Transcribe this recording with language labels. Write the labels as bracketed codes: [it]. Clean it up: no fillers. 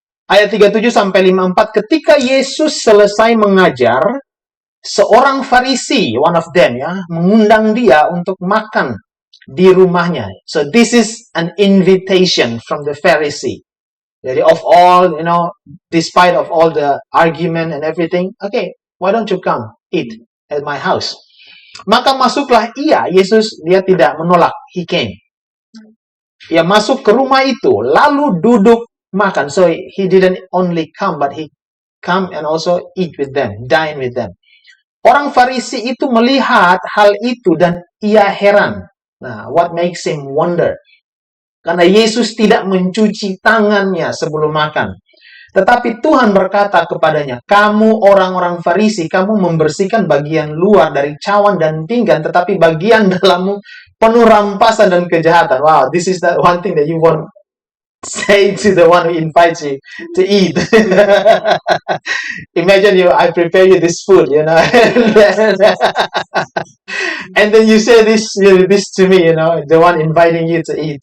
[id] Ayat 37 sampai 54, ketika Yesus selesai mengajar, seorang Farisi, [en] one of them [id] ya, mengundang dia untuk makan di rumahnya. [en] So this is an invitation from the Pharisee. [id] Jadi [en] of all, despite of all the argument and everything, okay, why don't you come eat at my house? [id] Maka masuklah ia, dia tidak menolak, [en] he came. [id] Ia masuk ke rumah itu, lalu duduk makan. [en] So he didn't only come, but he come and also eat with them, dine with them. [id] Orang Farisi itu melihat hal itu dan ia heran. [en] Nah, what makes him wonder? [id] Karena Yesus tidak mencuci tangannya sebelum makan. Tetapi Tuhan berkata kepadanya, kamu orang-orang Farisi, kamu membersihkan bagian luar dari cawan dan pinggan, tetapi bagian dalammu penuh rampasan dan kejahatan. [en] Wow, this is the one thing that you want say to the one who invites you to eat. Imagine I prepare you this food, and then you say this to me, the one inviting you to eat.